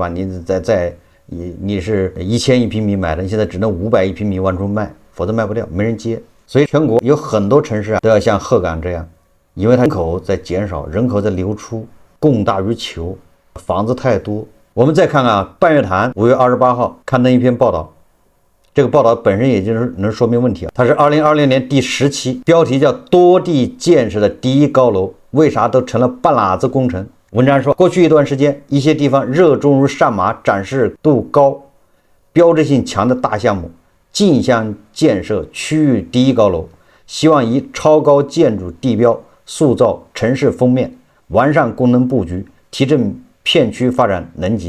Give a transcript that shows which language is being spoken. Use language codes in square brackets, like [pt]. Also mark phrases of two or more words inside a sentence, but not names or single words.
[zh] 你是1000一平米買的，你现在只能500一平米往出賣，否則賣不掉，沒人接。所以全国有很多城市都要像鹤岗這樣，因為它人口在減少，人口在流出，供大於求，房子太多。我們再看看半月談 5月28號刊登一篇報道，這個報道本身也就是能說明問題。它是2020年第10期，標題叫多地建設的第一高樓為啥都成了半拉子工程。文章說，過去一段時間，一些地方熱衷於上馬展示度高、標誌性強的大項目，競相建設區域第一高樓，希望以超高建築地標塑造城市封面，完善功能布局，提振片區發展能級。